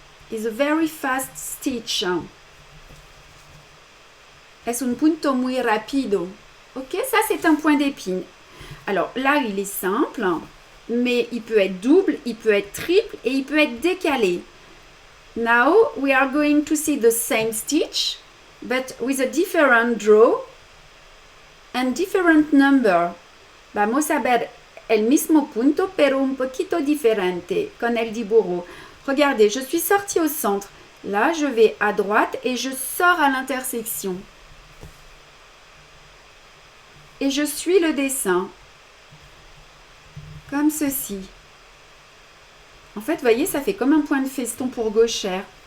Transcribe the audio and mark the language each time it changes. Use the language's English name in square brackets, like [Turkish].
[English] It's a very fast stitch. [Spanish] Es un punto muy rápido. [French] Ok, ça c'est un point d'épine. Alors là, il est simple, mais il peut être double, il peut être triple et il peut être décalé. [English] Now, we are going to see the same stitch, but with a different draw and different number. [Spanish] Vamos a ver el mismo punto, pero un poquito diferente, con el dibujo. [French] Regardez, je suis sortie au centre. Là, je vais à droite et je sors à l'intersection. Et je suis le dessin. Comme ceci. En fait, vous voyez, ça fait comme un point de feston pour gauchère.